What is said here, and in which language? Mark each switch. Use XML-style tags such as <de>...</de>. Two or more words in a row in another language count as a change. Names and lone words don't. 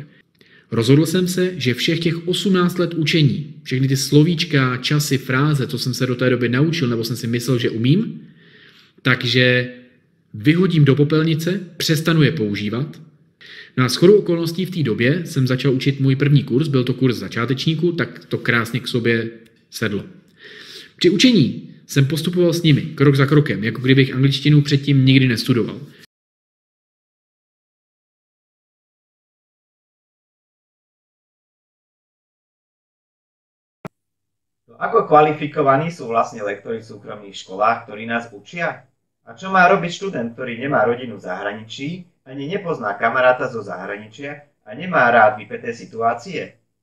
<cs>Rozhodl jsem se, že všech těch 18 let učení, všechny ty slovíčka, časy, fráze, co jsem se do té doby naučil, nebo jsem si myslel, že umím, takže vyhodím do popelnice, přestanu je používat. No a shodou okolností v té době jsem začal učit můj první kurz, byl to kurz začátečníků, tak to krásně k sobě sedlo. Při učení jsem postupoval s nimi, krok za krokem, jako kdybych angličtinu předtým nikdy nestudoval.</cs> <sk>Ako kvalifikovaní sú vlastne lektori v súkromných školách, ktorí nás učia? A čo má robiť študent, ktorý nemá rodinu v zahraničí, ani nepozná kamaráta zo zahraničia a nemá rád vypäté situácie?</sk>